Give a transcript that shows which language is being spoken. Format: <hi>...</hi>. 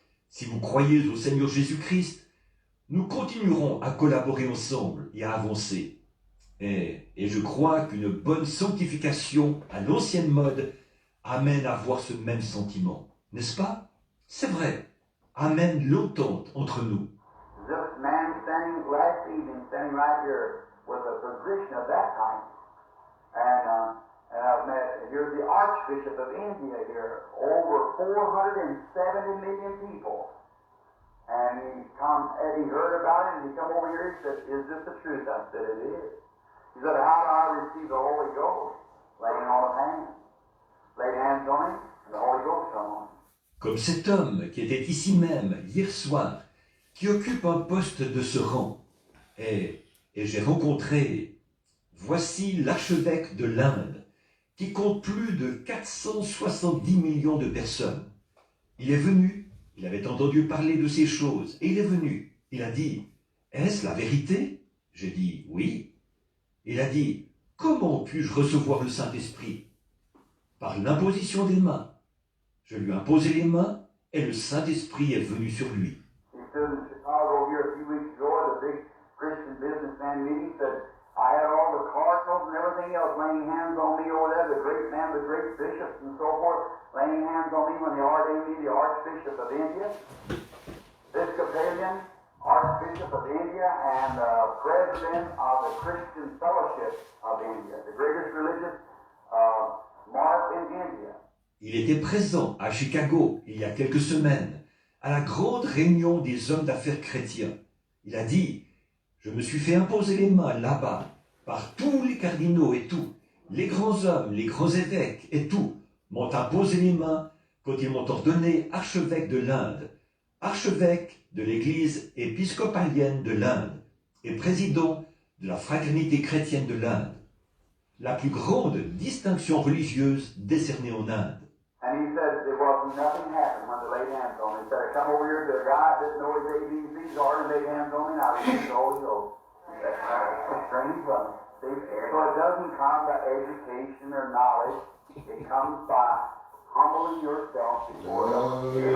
<fr>Si vous croyez au Seigneur Jésus-Christ, nous continuerons à collaborer ensemble et à avancer. Et je crois qu'une bonne sanctification à l'ancienne mode amène à avoir ce même sentiment, n'est-ce pas? C'est vrai, amène l'entente entre nous.</fr> <en>This man standing last evening, standing right here, with a position of that kind. And I've met, here's the Archbishop of India here, over 470 million people. And he heard about it, and he come over here, he said, is this the truth? I said, it is. He said, how do I receive the Holy Ghost? Laying on of hands. Laid hands on him, and the Holy Ghost come on him.</en> <fr>Comme cet homme qui était ici même, hier soir, qui occupe un poste de ce rang. Et j'ai rencontré, voici l'archevêque de l'Inde, qui compte plus de 470 millions de personnes. Il est venu, il avait entendu parler de ces choses, et il est venu. Il a dit, est-ce la vérité? J'ai dit, oui. Il a dit, comment puis-je recevoir le Saint-Esprit? Par l'imposition des mains. Je lui ai imposé les mains, et le Saint-Esprit est venu sur lui.</fr> <en>He stood in Chicago here a few weeks ago at a big Christian businessman meeting, said, I had all the cardinals and everything else laying hands on me over there, the great men, the great bishops and so forth, laying hands on me when they ordained me the Archbishop of India, Episcopalian, Archbishop of India, and President of the Christian Fellowship of India, the greatest religious mark in India.</en> <fr>Il était présent à Chicago il y a quelques semaines, à la grande réunion des hommes d'affaires chrétiens. Il a dit, je me suis fait imposer les mains là-bas, par tous les cardinaux et tout, les grands hommes, les grands évêques et tout, m'ont imposé les mains quand ils m'ont ordonné archevêque de l'Inde, archevêque de l'église épiscopalienne de l'Inde et président de la fraternité chrétienne de l'Inde, la plus grande distinction religieuse décernée en Inde.</fr> <en>And he said there wasn't nothing happened when they laid hands on me. He said, I come over here to a guy that didn't know his ABCs or laid hands on me and I received the Holy Ghost. That's strange, wasn't it? So it doesn't come by education or knowledge. It comes by humbling yourself before God.</en>